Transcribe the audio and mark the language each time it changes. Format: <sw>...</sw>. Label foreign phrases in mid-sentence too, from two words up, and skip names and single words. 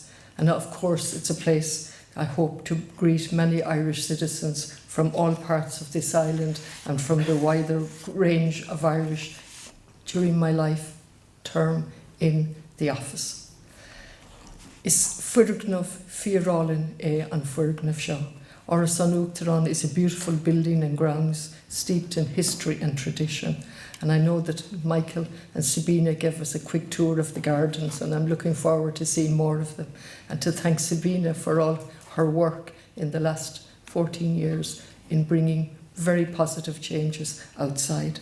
<en>And of course, it's a place I hope to greet many Irish citizens from all parts of this island and from the wider range of Irish during my life term in the office.</en> <ga>Is fuirgnamh fiorálinn an fuirgnamh seo.</ga> <en>Áras an Uachtarán is a beautiful building and grounds steeped in history and tradition. And I know that Michael and Sabina gave us a quick tour of the gardens, and I'm looking forward to seeing more of them. And to thank Sabina for all her work in the last 14 years in bringing very positive changes outside.</en>